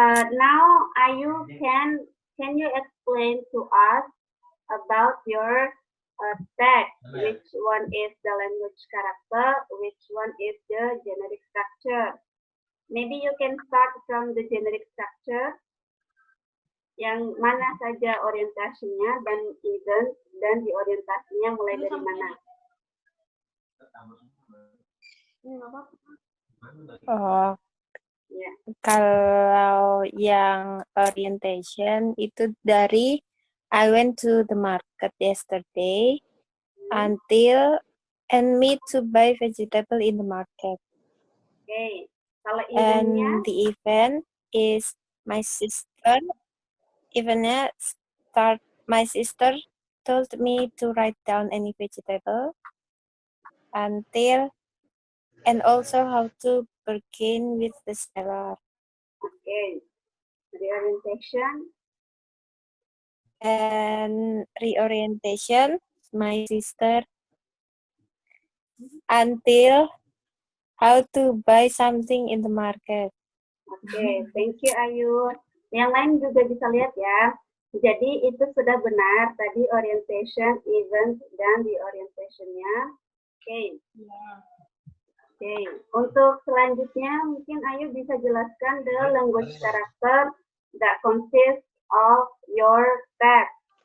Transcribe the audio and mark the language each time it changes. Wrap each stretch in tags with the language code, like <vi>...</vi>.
<en>Now Ayu, can you explain to us about your text? Which one is the language character? Which one is the generic structure? Maybe you can start from the generic structure.</en> <id>Yang mana saja orientasinya dan event dan di orientasinya mulai dari mana? Oh, Ya. kalau yang</id> <en>orientation</en> <id>itu dari</id> <en>I went to the market yesterday until and meet to buy vegetable in the market.</en> <id>Okay. Kalau eventnya?</id> <en>And the event is my sister. Eventnya start. My sister told me to write down any vegetable until and also how to bargain with the seller. Okay. Reorientation. And reorientation, my sister until how to buy something in the market. Oke, thank you Ayu.</en> <id>Yang lain juga bisa lihat ya. Jadi itu sudah benar tadi orientation, event, dan di orientation-nya. Oke. Oke. Untuk selanjutnya mungkin Ayu bisa jelaskan</id> <en>the language character that consists of your text.</en>